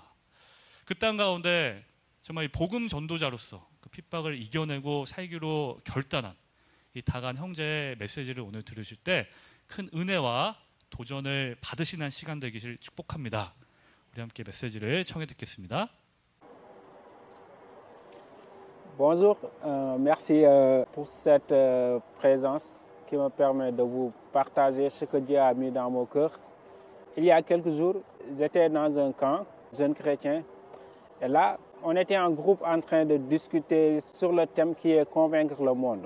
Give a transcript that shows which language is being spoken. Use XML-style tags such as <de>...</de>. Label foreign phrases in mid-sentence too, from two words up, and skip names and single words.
<ko>그 땅 가운데 정말 복음 전도자로서 그 핍박을 이겨내고 살기로 결단한 이 다간 형제의 메시지를 오늘 들으실 때 큰 은혜와 도전을 받으시는 시간 되기를 축복합니다. 우리 함께 메시지를 청해 듣겠습니다.</ko> <fr>Bonjour, merci pour cette présence qui me permet de vous partager ce que Dieu a mis dans mon cœur. Il y a quelques jours, j'étais dans un camp, jeune chrétien, et là, on était en groupe en train de discuter sur le thème qui est convaincre le monde.</fr>